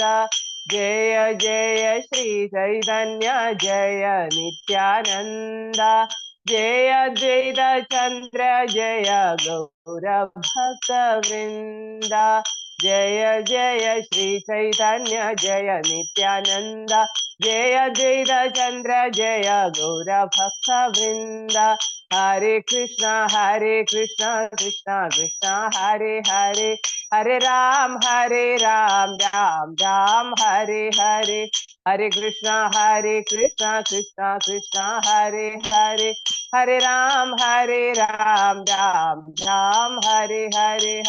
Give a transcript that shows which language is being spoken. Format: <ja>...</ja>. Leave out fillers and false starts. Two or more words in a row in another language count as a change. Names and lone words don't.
<sa>ജയ ജയ ശ്രീ ചൈതന്യ ജയ നിത്യാനന്ദ ജയ അദ്വൈത ചന്ദ്ര ജയ ഗൗര ഭക്ത വൃന്ദ. ജയ ജയ ശ്രീ ചൈതന്യ ജയ നിത്യാനന്ദ ജയ അദ്വൈത ചന്ദ്ര ജയ ഗൗര ഭക്ത വൃന്ദ. ഹരേ കൃഷ്ണ കൃഷ്ണ കൃഷ്ണ ഹരേ ഹരേ ഹരേ രാം രാം രാം ഹരേ ഹരേ. ഹരേ കൃഷ്ണ കൃഷ്ണ കൃഷ്ണ ഹരേ ഹരേ ഹരേ രാം രാം രാം ഹരേ ഹരേ.</sa>